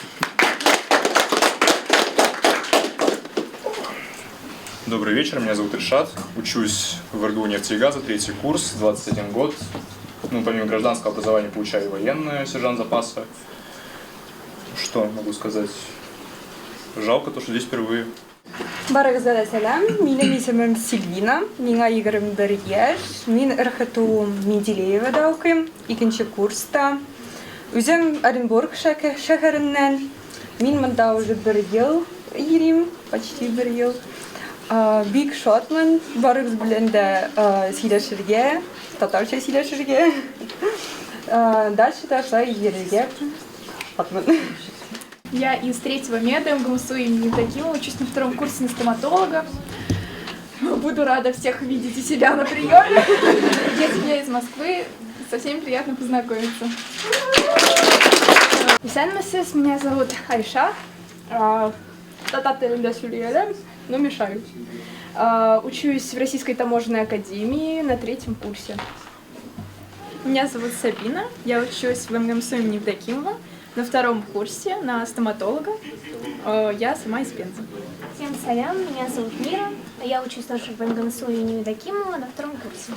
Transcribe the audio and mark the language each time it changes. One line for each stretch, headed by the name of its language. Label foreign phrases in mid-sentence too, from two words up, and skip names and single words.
Russian: Добрый вечер, меня зовут Ильшат, учусь в РГУ «Нефтегаза», 3-й курс, 21 год. Помимо гражданского образования получаю военное, сержант запаса. Что могу сказать? Жалко то, что здесь впервые.
Tatar: Барагзада сәлам, минем исемем Сильвина, миңа 21 яшь, мин РХТУ Менделеевада укыйм, 2-нче курста. Үзем Оренбург шәһәреннән, мин монда уже 1 ел йөрим, почти 1 ел. Бик шатмын, барыгыз белән дә сөйләшергә, татарча сөйләшергә. Дальше да шулай йөрергә шатмын.
Russian: Я из 3-го меда МГУСУ имени Евдокимова, учусь на 2-м курсе на стоматолога. Буду рада всех видеть у себя на приеме. Я из Москвы, со всеми приятно познакомиться. Исәнмесез, меня зовут Айша.
Tatar: Татар телендә сөйләйм,
Russian: но мешаю. Учусь в Российской таможенной академии на 3-м курсе. Меня зовут Сабина, я учусь в МГУСУ имени Евдокимова на 2-м курсе на стоматолога. Я сама из Пензы. Всем салям, меня зовут Мира, я учусь тоже в МГМСУ имени Евдокимова на 2-м курсе.